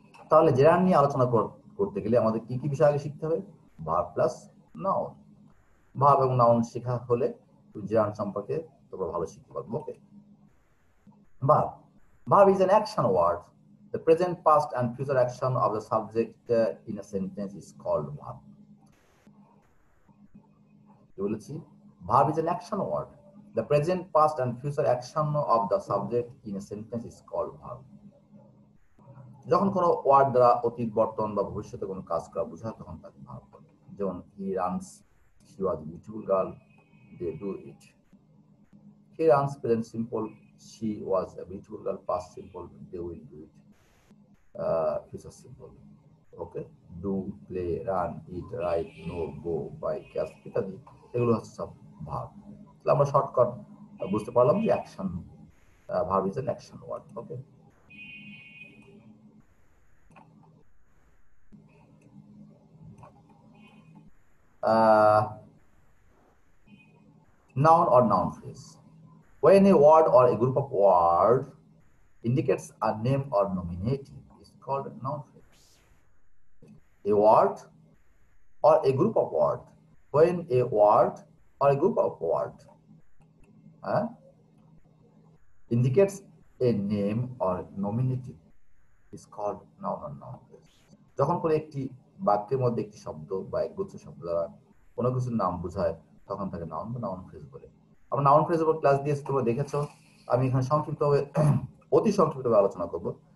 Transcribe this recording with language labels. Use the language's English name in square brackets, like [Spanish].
[Bangla] তাহলে জেরান্ড নিয়ে আলোচনা করতে গেলে আমাদের কি কি বিষয় আগে শিখতে হবে? Verb plus noun. ভার্ব এবং নাউন শেখা হলে জেরান্ড সম্পর্কে তোমরা ভালো শিখতে পারবে। [English] Okay. Verb. Verb is an action word. The present, past, and future action of the subject in a sentence is called verb. Verb is an action word. The present, past, and future action of the subject in a sentence is called verb. [Bangla] যখন কোনো word দ্বারা অতীত, বর্তমান বা ভবিষ্যতে কোনো কাজ করা বোঝায় তখন তাকে ভার্ব বলে। [English] যেমন he runs, she was a beautiful girl, they do it. He runs present simple, she was a beautiful girl, past simple, they will do it. Future simple. Okay, do, play, run, eat, write, know, go, buy, catch [Bangla] ইত্যাদি এগুলো হচ্ছে সব verb. তাহলে আমরা shortcut বুঝতে পারলাম যে action, [English] Verb is an action word. Okay. Noun or noun phrase. When a word or a group of words indicates a name or nominative, it's called a noun phrase. A word or a group of words. When a word or a group of words indicates a name or nominative, is called noun or noun phrase. [Bangla] যখন কোনো একটি বাক্যের মধ্যে একটি শব্দ বা একগুচ্ছ শব্দ দ্বারা কোনো কিছুর নাম বোঝায় তখন তাকে নাউন বা নাউন ফ্রেজ বলে। আমরা নাউন ফ্রেজের উপর ক্লাস দিয়েছি, তোমরা দেখেছো। আমি এখানে সংক্ষিপ্তভাবে অতি সংক্ষিপ্তভাবে আলোচনা করব।